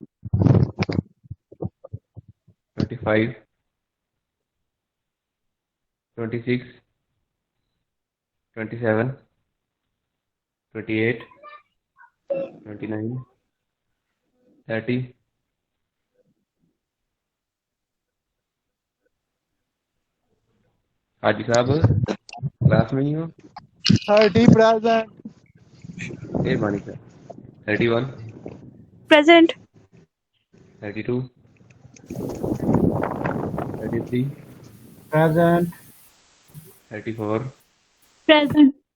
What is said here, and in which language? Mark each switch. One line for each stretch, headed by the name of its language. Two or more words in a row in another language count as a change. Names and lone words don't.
Urdu: 25 26 27 28 29 30 حاجی صاحب کلاس میں ہی ہو؟
English: 30 present,
Urdu: اے بانی سر 31
English: present,
Urdu: 32 33
English: present,
Urdu: 34
English: present,